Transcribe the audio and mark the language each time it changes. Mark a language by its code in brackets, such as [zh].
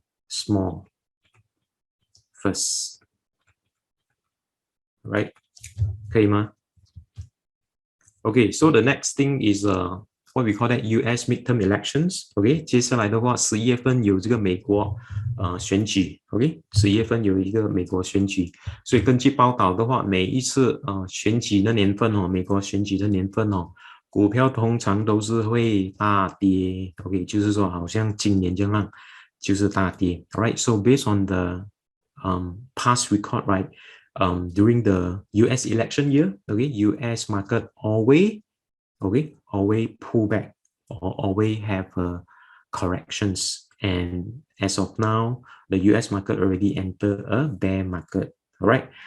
[en] Small first. [zh] Right? 可以吗? [en] Okay, so the next thing is what we call that US midterm elections. [zh] Okay, 接下来的话11月份有这个美国选举。 OK， 11月份有一个美国选举，所以根据报道的话，每一次选举的年份美国选举的年份股票通常都是会大跌。 OK， 就是说好像今年这样就是大跌。 [en] Alright, so based on the past record, right? During the US election year, okay, US market always pull back or always have corrections. And as of now, the US market already entered a bear market. All right.